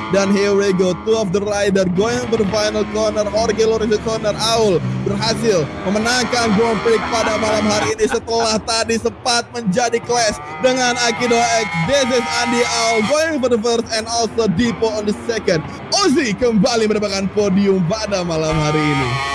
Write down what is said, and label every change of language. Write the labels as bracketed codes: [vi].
[en] Dan here we go, two of the rider going for the final corner. Jorge Lorenzo corner. [id] Aul berhasil memenangkan Grand Prix pada malam hari ini setelah tadi sempat menjadi clash dengan Akido X. [en] This is Andy Aul going for the first and also Dipo on the second. [id] Ozzy kembali mendapatkan podium pada malam hari ini.